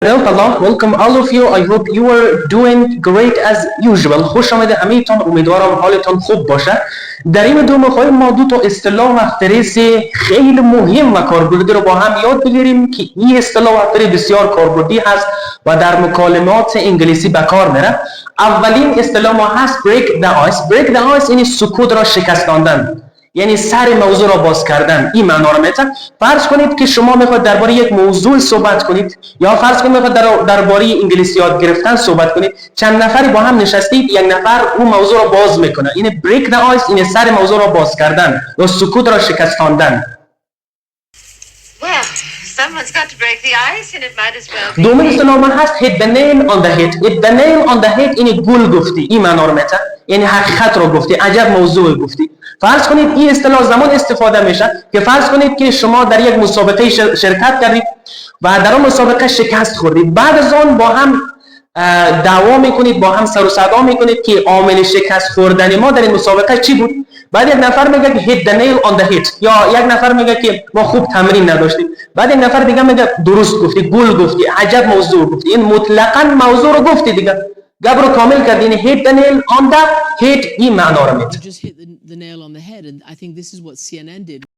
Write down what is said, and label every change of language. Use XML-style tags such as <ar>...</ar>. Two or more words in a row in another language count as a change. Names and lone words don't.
<en>Allah, welcome all of you. I hope you are doing great as usual.</en> <fa>خوش آمده همه‌تان. امیدوارم حالتان خوب باشه. در این ویدیو می‌خوایم ما دو تا اصطلاح اختراس خیلی مهم و کاربردی رو با هم یاد بگیریم که این اصطلاح اختراس بسیار کاربردی هست و در مکالمات انگلیسی به کار میره. اولین اصطلاح ما هست</fa> <en>break the ice. break the ice</en> <fa>یعنی سکوت را شکستاندن. یعنی سر موضوع را باز کردن. این معنا را میده. فرض کنید که شما میخواید درباره یک موضوع صحبت کنید یا فرض کنید میخواید درباره انگلیسی یاد گرفتن صحبت کنید، چند نفری با هم نشستید، یک نفر اون موضوع را باز میکنه. این</fa> <en>break the ice،</en> <fa>این سر موضوع را باز کردن یا سکوت را شکستاندن.</fa> <en>Someone's got to break the ice and it might as well be.</en> <fa>دومین اصطلاح من هست</fa> <en>hit the nail on the head. hit the nail on the head</en> <fa>یعنی گول گفتی. این معنا رو میده. یعنی حقیقت رو گفتی، عجب موضوع گفتی. فرض کنید این اصطلاح زمان استفاده میشه که فرض کنید که شما در یک مسابقه شرکت کردید و در اون مسابقه شکست خوردید. بعد از آن با هم دعوا میکنید، با هم سر و صدا میکنید که عامل شکست خوردن ما در این مسابقه چی بود. بعد یک نفر میگه که</fa> <en>hit the nail on the head،</en> <fa>یا یک نفر میگه که ما خوب تمرین نداشتیم. بعد یک نفر دیگه میگه درست گفتی، گل گفتی، عجب موضوع گفتی. این مطلقاً موضوع رو گفتی دیگه، گپ رو کامل کردی. یعنی</fa> <en>hit the nail on the head</en> <fa>این معنا رو میده.</fa>